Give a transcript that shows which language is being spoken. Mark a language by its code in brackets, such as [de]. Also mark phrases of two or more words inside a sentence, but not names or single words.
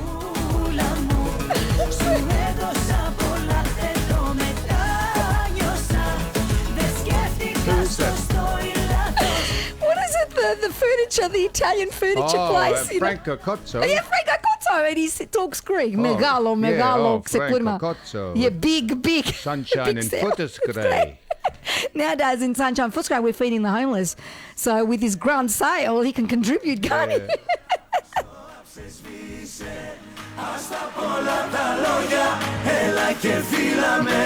[en] Who is that? What is it? The furniture, the Italian furniture place. you know? Franco Cozzo. Yeah, Franco Cozzo, and he talks Greek. [el] Μεγάλο, ξεπούλημα. [en] Franco Cozzo. Yeah, big. Sunshine big and sale. Footscray. Nowadays in Sunshine Footscray, we're feeding the homeless. So with his grand sale, he can contribute, can't he? [el] Ας τα πολλά τα λόγια, έλα και φίλα με.